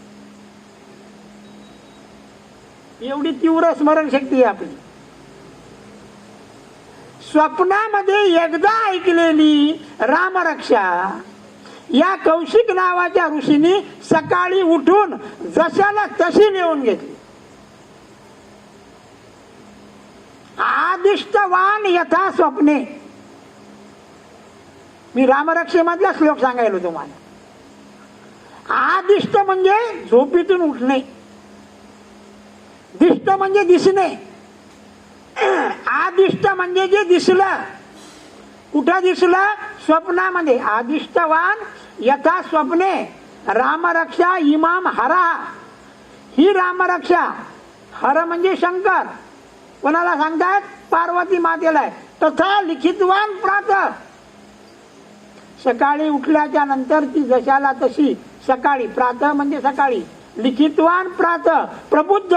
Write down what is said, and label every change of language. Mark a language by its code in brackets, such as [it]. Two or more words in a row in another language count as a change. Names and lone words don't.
[mr] एवढी तीव्र स्मरणशक्ती आहे आपली. स्वप्नामध्ये एकदा ऐकलेली रामरक्षा या कौशिक नावाच्या ऋषींनी सकाळी उठून जशाला तशी लिहून घेतली. [sa] आदिष्टवान यथा स्वप्ने. [mr] मी रामरक्षेमधला श्लोक सांगायलो तुम्हाला. आदिष्ट म्हणजे झोपेतून उठणे, दिष्ट म्हणजे दिसणे. आदिष्ट म्हणजे जे दिसलं. कुठं दिसलं? स्वप्नामध्ये. [sa] आदिष्टवान यथा स्वप्ने रामरक्षा इमाम हरा. [mr] ही रामरक्षा, हर म्हणजे शंकर, कोणाला सांगतात? पार्वती मातेला आहे. [sa] तथा लिखितवान प्रात. [mr] सकाळी उठल्याच्या नंतर ती जशाला तशी सकाळी, प्रात म्हणजे सकाळी, [sa] लिखितवान प्रात, [mr] प्रबुद्ध.